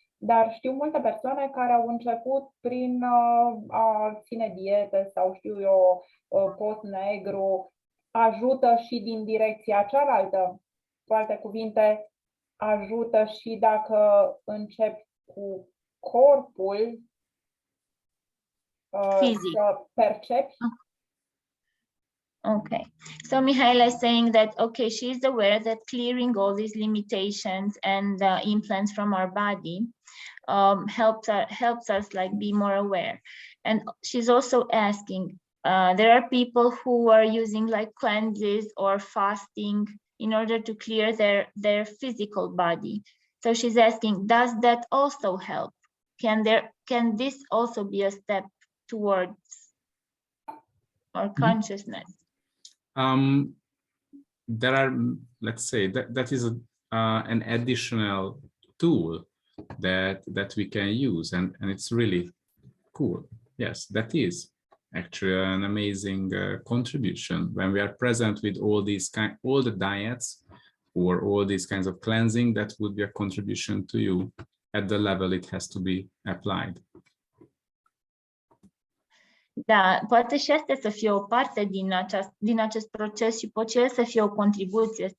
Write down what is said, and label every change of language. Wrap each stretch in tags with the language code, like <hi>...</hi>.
<ro>Dar știu multe persoane care au început prin a ține diete sau știu eu, post negru, ajută și din direcția cealaltă. Cu alte cuvinte, ajută și dacă încep cu corpul să percepi.</ro> <en>Okay, so Mihaela is saying that, okay, she is aware that clearing all these limitations and implants from our body helps us like be more aware. And she's also asking, there are people who are using like cleanses or fasting in order to clear their physical body. So she's asking, does that also help? Can this also be a step towards our consciousness? There are, let's say, that is an additional tool that we can use, and it's really cool. Yes, that is actually an amazing contribution when we are present with all the diets or all these kinds of cleansing. That would be a contribution to you at the level it has to be applied.</en> <ro>Da, poate și asta să fie o parte din acest proces și pot și el să fie o contribuție.</ro>